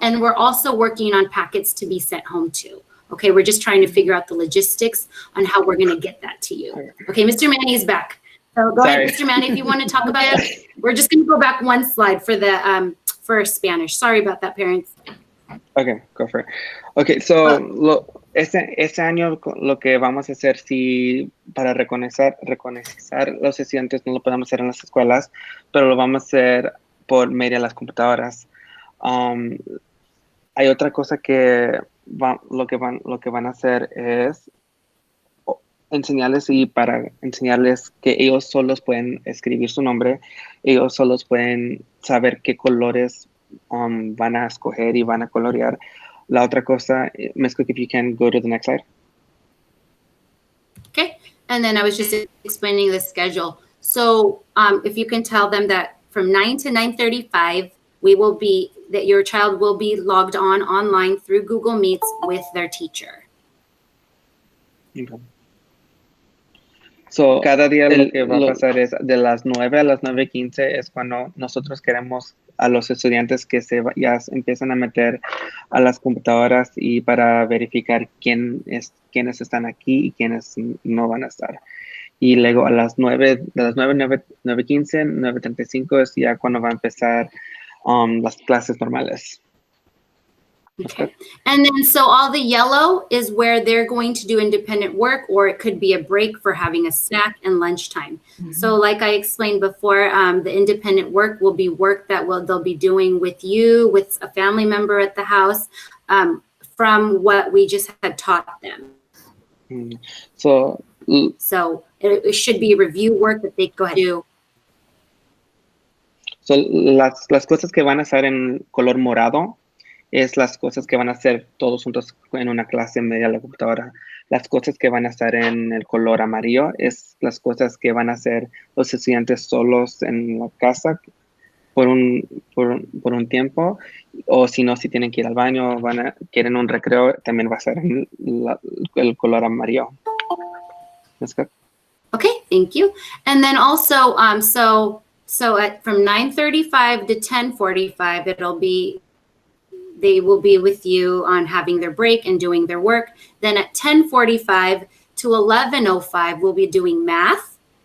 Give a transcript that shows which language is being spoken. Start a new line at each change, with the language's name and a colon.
English: And we're also working on packets to be sent home too. Okay, we're just trying to figure out the logistics on how we're going to get that to you. Okay, Mr. Manny is back. So go ahead, Mr. Manny, if you want to talk about it. We're just going to go back one slide for the for Spanish. Sorry about that, parents. Okay, go for it.
Spanish: Okay, so este año lo que vamos a hacer, para reconocer los estudiantes no lo podemos hacer en las escuelas, pero lo vamos a hacer por medio de las computadoras. Hay otra cosa que lo que van a hacer es enseñarles para enseñarles que ellos solos pueden escribir su nombre, ellos solos pueden saber qué colores van a escoger y van a colorear. La otra cosa, Ms.
English: Cook, if you can go to the next slide. Okay, and then I was just explaining the schedule. So if you can tell them that from 9 to 9:35, that your child will be logged online through Google Meets with their teacher. Okay.
Spanish: So, cada día lo que va a pasar es de las 9 a las 9:15 es cuando nosotros queremos a los estudiantes que ya empiezan a meter a las computadoras y para verificar quiénes están aquí y quiénes no van a estar. Y luego a las 9, de las 9:15, 9:35 es ya cuando va a empezar las clases normales.
English: Okay. And then so all the yellow is where they're going to do independent work, or it could be a break for having a snack and lunchtime. Mm-hmm. So like I explained before, the independent work will be work that they'll be doing with you, with a family member at the house, from what we just had taught them. Mm-hmm. So it should be review work that they go ahead and do.
Spanish: So las cosas que van a estar en color morado es las cosas que van a hacer todos juntos en una clase en medio de la computadora. Las cosas que van a estar en el color amarillo es las cosas que van a hacer los estudiantes solos en la casa por un tiempo, o si no, si tienen que ir al baño, quieren un recreo, también va a ser en el color amarillo.
English: Okay, thank you. And then also, so from 9:35 to 10:45, they will be with you on having their break and doing their work. Then at 10:45 to 11:05, we'll be doing math.